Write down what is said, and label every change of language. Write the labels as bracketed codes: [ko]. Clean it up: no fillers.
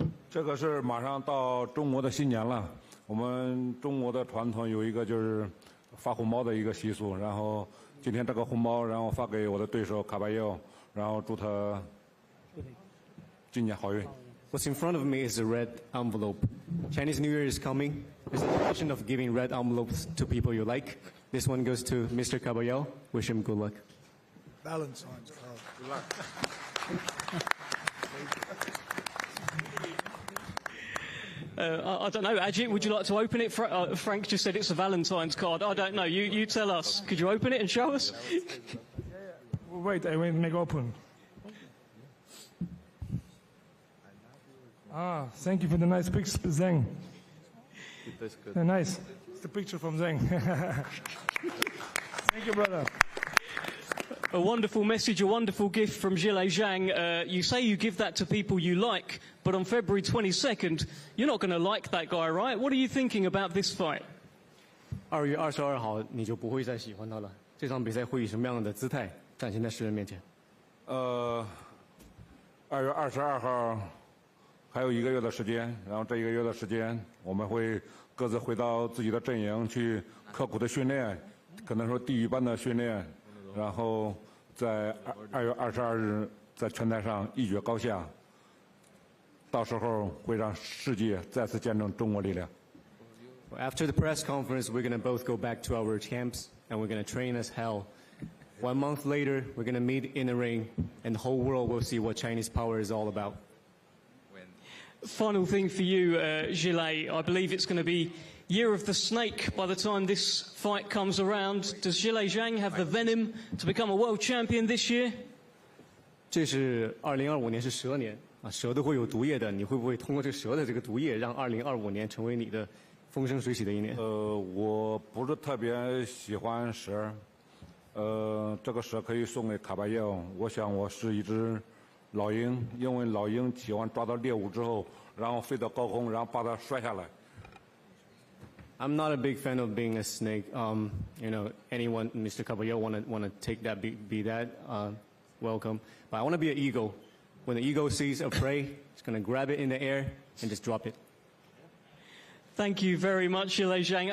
[zh] 这个是马上到中国的新年了。我们中国的传统有一个就是发红包的一个习俗，然后今天这个红包，然后发给我的对手卡巴耶，然后祝他今年好运。 [en] What's in front of me is a red envelope. Chinese New Year is coming. There's a tradition of giving red envelopes to people you like. This one goes to Mr. Caballero. Wish him good luck. Valentine's card. Good luck. I don't know, Ajit, would you like to open it? Frank just said it's a Valentine's card. I don't know. You tell us. Could you open it and show us? Wait, I will make open. Thank you for the nice picture, Zhang. That's good. Nice. It's the picture from Zhang. Thank you, brother. A wonderful message, a wonderful gift from Zhilei Zhang. You say you give that to people you like, but on February 22nd, you're not going to like that guy, right? What are you thinking about this fight? [zh] 2月22号你就不会再喜欢他了。这场比赛会以什么样的姿态展现在世人面前？2月22号还有1个月的时间，然后这1个月的时间，我们会各自回到自己的阵营去刻苦的训练，可能说地狱般的训练，然后在2月22日在拳台上一决高下，到时候会让世界再次见证中国力量。 [en] After the press conference, we're going to both go back to our camps and we're going to train as hell. 1 month later, we're going to meet in the ring and the whole world will see what Chinese power is all about. Final thing for you, Gillet. I believe it's going to be Year of the Snake by the time this fight comes around. Does Gillet Zhang have the venom to become a world champion this year? [zh] 这是2025年是蛇年啊，蛇都会有毒液的。你会不会通过这蛇的这个毒液，让2025年成为你的风生水起的一年？我不是特别喜欢蛇，这个蛇可以送给卡巴耶奥。我想我是一只老鹰，因为老鹰喜欢抓到猎物之后，然后飞到高空，然后把它摔下来。 [en] I'm not a big fan of being a snake. You know, anyone, Mr. Caballero, want to take that, be that, welcome. But I want to be an eagle. When the eagle sees a prey, it's going to grab it in the air and just drop it. Thank you very much, Gillet Zhang.